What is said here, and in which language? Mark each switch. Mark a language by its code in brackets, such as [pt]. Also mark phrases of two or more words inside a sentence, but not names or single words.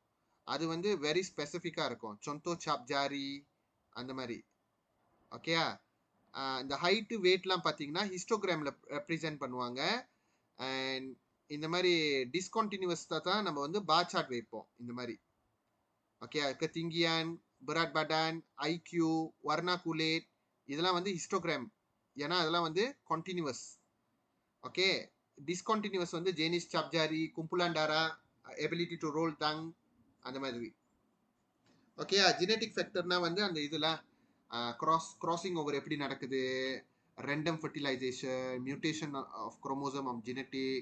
[ta] அது வந்து [en] very specific [ta] இருக்கும். [ms] contoh cap jari [ta] அந்த மாதிரி. ஓகேயா? இந்த [en] height weight [ta] பார்த்தீங்கன்னா ஹிஸ்டோகிராமில் ரெப்ரசென்ட் பண்ணுவாங்க. அண்ட் இந்த மாதிரி டிஸ்கண்டினியூஸ் தான் நம்ம வந்து [en] bar chart [ta] வைப்போம் இந்த மாதிரி. ஓகே, [ms] ketinggian, berat badan, IQ, warna kulit, [ta] இதெல்லாம் வந்து ஹிஸ்டோகிராம். ஏன்னா அதெல்லாம் வந்து கண்டினியூஸ். ஓகே, டிஸ்கண்டினியூஸ் வந்து [ms] jenis cap jari, kumpulan darah, [en] ability to roll tongue [ta] அந்த மாதிரி. ஓகே, [en] genetic factor [ta] வந்து அந்த இதெல்லாம் [en] crossing over [ta] எப்படி நடக்குது, [en] random fertilization, mutation of chromosome of genetic.